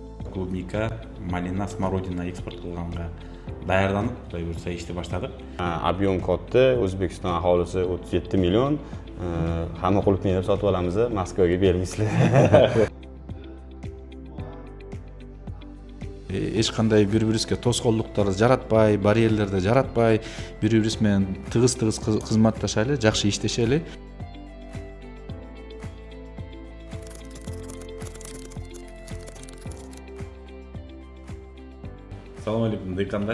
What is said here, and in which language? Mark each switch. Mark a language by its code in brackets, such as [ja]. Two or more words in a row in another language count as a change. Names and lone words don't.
[ru] клубника, малина, смородина [ky] экспорт кылганга даярданып, Кудай буйрса ишти баштадык. Объем катты, [uz] O'zbekiston aholisi 37 million. Hamma qulupnay deb sotib olamiz, Moskvaga bermaysizlar. [ky] Эч кандай бири-бирибизге тоскоолдуктарды жаратпай, барьерлерди жаратпай, бири-бирибиз менен тыгыз кызматташайлы, жакшы иштешели. Салам алейкум, дыйкандар.